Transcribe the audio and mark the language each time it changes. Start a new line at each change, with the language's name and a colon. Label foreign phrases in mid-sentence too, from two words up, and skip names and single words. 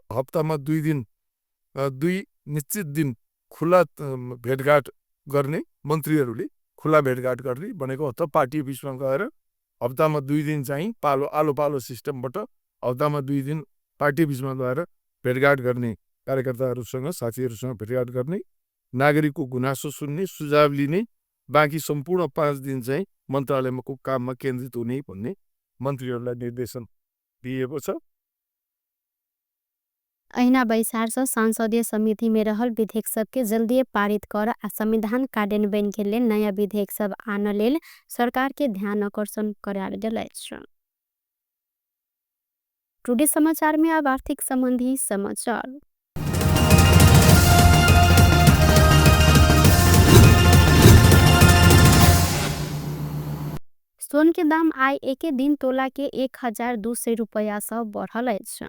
Nepali: हप्तामा 2 दिन 2 निश्चित दिन खुला भेटघाट गर्ने, मन्त्रीहरूले खुला भेटघाट गर्ने भनेको त पार्टी बिचमा गएर हप्तामा 2 दिन चाहिँ आलो पालो सिस्टमबाट हप्तामा 2 दिन पार्टी बिचमा गएर भेटघाट गर्ने, कार्यकर्ताहरूसँग साथीहरूसँग भेटघाट गर्ने, नागरिकको गुनासो सुन्ने, सुझाव लिने, बाँकी सम्पूर्ण 5 दिन चाहिँ मन्त्रालयको काममा केन्द्रित हुने भन्ने मन्त्रीहरूलाई निर्देशन दिएको छ।
Maithili: अहिना बैसार संसदीय समिति में रहल विधेयक सब के जल्दी पारित कर संविधान कार्यान्वयन के लिए नया विधेयक सब आने लेल सरकार के ध्यान आकर्षण कराल गेल अछि। टुडे समाचार में अब आर्थिक संबंधी समाचार। सोन के दाम आय एक दिन तोला के 1200 रुपया से बढ़ल है।